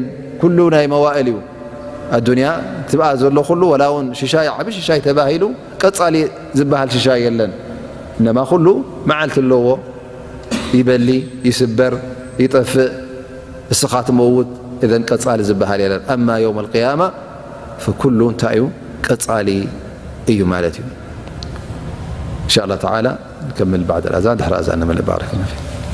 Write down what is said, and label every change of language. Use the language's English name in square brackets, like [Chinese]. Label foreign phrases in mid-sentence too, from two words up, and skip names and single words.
[Tigrinya] ኩሉ ናይ መዋእል እዩ ኣዱንያ ትብኣ ዘሎ ኩሉ ወላ እውን ሽሻይ ዓብ ሽሻይ ተባሂሉ ቀጻሊ ዝበሃል ሽሻይ የለን እነማ ኩሉ መዓልቲ ኣለዎ ይበሊ ይስበር ይጠፍእ እስኻ ትመውት እዘን ቀጻሊ ዝበሃል የለን [Arabic] أما يوم القيامة [Tigrinya] فኩሉ እንታይ እዩ ቀጻሊ እዩ ማለት እዩ [Arabic] إن شاء الله تعالى نكمل بعد الأذان دحر أذان من بارك الله فيك